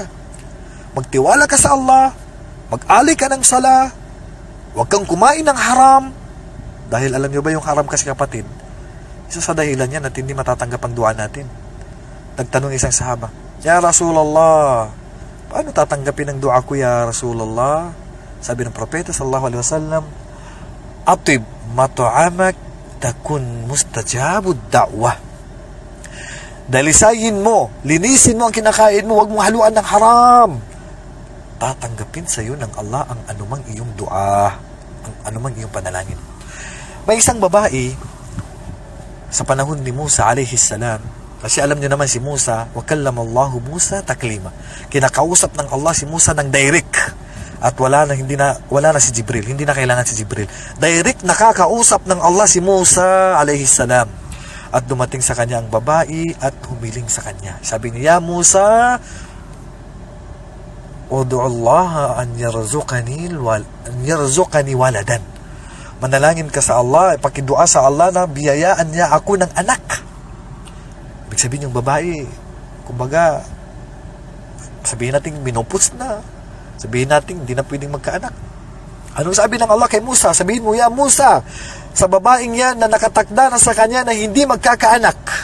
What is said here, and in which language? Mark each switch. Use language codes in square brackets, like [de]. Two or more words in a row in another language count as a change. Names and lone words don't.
[tl] Magtiwala ka sa Allah, mag-alay ka ng sala, huwag kang kumain ng haram. Dahil alam nyo ba yung haram kasi, kapatid, isa sa dahilan yan at hindi matatanggap ang dua natin. Nagtanong isang sahaba, [ar] يا رسول الله, [tl] paano tatanggapin ang dua ko, [ar] يا رسول الله? [tl] Sabi ng propeta [ar] صلى الله عليه وسلم أطب مطعمك تكن مستجاب الدعوة. [tl] Dalisayin mo, linisin mo ang kinakain mo, huwag mong haluan ng haram. Tatanggapin sa iyo ng Allah ang anumang iyong dua, ang anumang iyong panalangin. May isang babae sa panahon ni Musa [ar] عليه السلام, [tl] kasi alam niyo naman si Musa, [ar] وكلم الله موسى تكليما. [tl] Kinakausap ng Allah si Musa ng direct. At wala na si Jibril, hindi na kailangan si Jibril. Direct nakakausap ng Allah si Musa [ar] عليه السلام. [tl] At dumating sa kanya ang babae at humiling sa kanya. Sabi niya, [ar] يا موسى ادع الله أن يرزقني ولدا. [tl] Manalangin ka sa Allah, ipakidua sa Allah na biyayaan niya ako ng anak. Ibig sabihin yung babae, kumbaga, sabihin natin minopos na. Sabihin natin, hindi na pwedeng magkaanak. Anong sabi ng Allah kay Musa? Sabihin mo, [ar] يا موسى, [tl] sa babaeng yan na nakatakda na sa kanya na hindi magkakaanak.